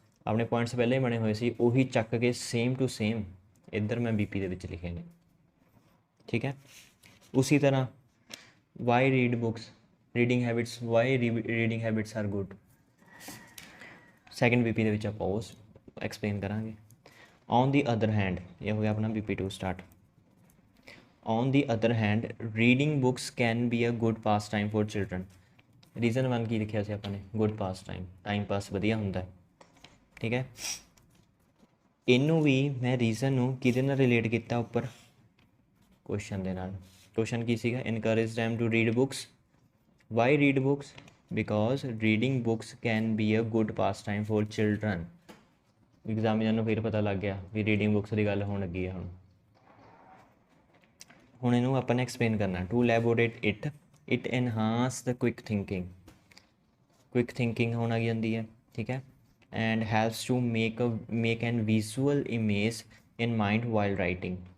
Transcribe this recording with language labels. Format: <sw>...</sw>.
<pa>ਆਪਣੇ ਪੁਆਇੰਟਸ ਪਹਿਲਾਂ ਹੀ ਬਣੇ ਹੋਏ ਸੀ, ਉਹੀ ਚੱਕ ਕੇ ਸੇਮ ਟੂ ਸੇਮ ਇੱਧਰ ਮੈਂ BP ਦੇ ਵਿੱਚ ਲਿਖੇ ਨੇ, ਠੀਕ ਹੈ। ਉਸੀ ਤਰ੍ਹਾਂ</pa> <en>Why reading habits are good.</en> <pa>Second BP ਦੇ ਵਿੱਚ ਆਪਾਂ ਉਹ ਐਕਸਪਲੇਨ ਕਰਾਂਗੇ।</pa> <en>on the other hand,</en> <pa>ਇਹ ਹੋ ਗਿਆ ਆਪਣਾ BP2 start.</pa> <en>On the other hand, reading books can be a good pastime for children।</en> <pa>Reason 1 ਕੀ ਲਿਖਿਆ ਸੀ ਆਪਾਂ ਨੇ? ਗੁੱਡ ਟਾਈਮ ਪਾਸ ਵਧੀਆ ਹੁੰਦਾ ਹੈ, ਠੀਕ ਹੈ। ਇਹਨੂੰ ਵੀ ਮੈਂ ਰੀਜ਼ਨ ਨੂੰ ਕਿਹਦੇ ਨਾਲ ਰਿਲੇਟ ਕੀਤਾ? ਉੱਪਰ ਕੁਐਸਚਨ ਦੇ ਨਾਲ। ਕੁਐਸਚਨ ਕੀ ਸੀਗਾ?</pa> <en>Encourage them to read books। Why read books? Because reading books can be a good pastime for children।</en> <pa>Examiner ਨੂੰ ਫਿਰ ਪਤਾ ਲੱਗ ਗਿਆ ਵੀ ਰੀਡਿੰਗ ਬੁੱਕਸ ਦੀ ਗੱਲ ਹੋਣ ਲੱਗੀ ਆ ਹੁਣ ਇਹਨੂੰ ਆਪਾਂ ਨੇ ਐਕਸਪਲੇਨ ਕਰਨਾ।</pa> <en>to elaborate it enhance the quick thinking</en> <pa>ਹੋਣ ਲੱਗ ਜਾਂਦੀ ਹੈ, ਠੀਕ ਹੈ।</pa> <en>And helps to make an visual image in mind while writing.</en>